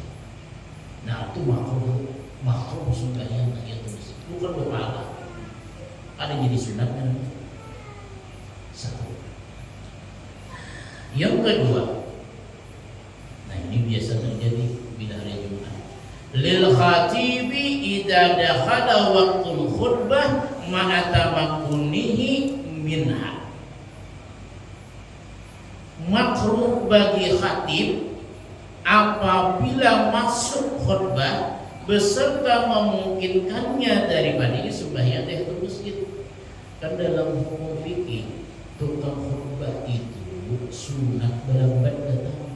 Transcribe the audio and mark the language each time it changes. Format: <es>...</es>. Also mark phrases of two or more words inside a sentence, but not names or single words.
<bjn>Nah, itu makruh sembahyang tahiyatul masjid. Bukan berpahala. Ada jadi sunatnya. 1. Yang kedua, nah ini biasa terjadi bila hari Jumat.</bjn> <ar>للخطيب إذا دخل وقت الخطبة مع تمكنه منها.</ar> <bjn>Makruh bagi khatib apabila masuk khutbah beserta memungkinkannya daripada sembahyang di masjid. Kan dalam hukum fikih tukang khutbah itu sunat berlambat datang.</bjn>